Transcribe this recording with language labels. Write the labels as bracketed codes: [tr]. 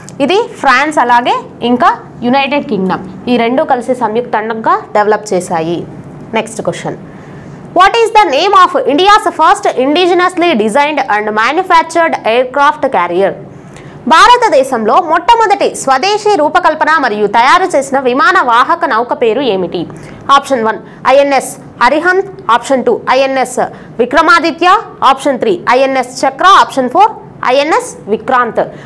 [te] ఇది ఫ్రాన్స్ అలాగే ఇంకా యునైటెడ్ కింగ్డమ్ ఈ రెండు కలిసి సంయుక్తంగా డెవలప్ చేశాయి. [en] Next question, What is the name of India's first indigenously designed and manufactured aircraft carrier? [te] భారతదేశంలో మొట్టమొదటి స్వదేశీ రూపకల్పన మరియు తయారు చేసిన విమాన వాహక నౌక పేరు ఏమిటి? Option 1 INS Arihant, option 2 INS Vikramaditya, option 3 INS చక్ర, ఆప్షన్ 4 ఐఎన్ఎస్ విక్రాంత్.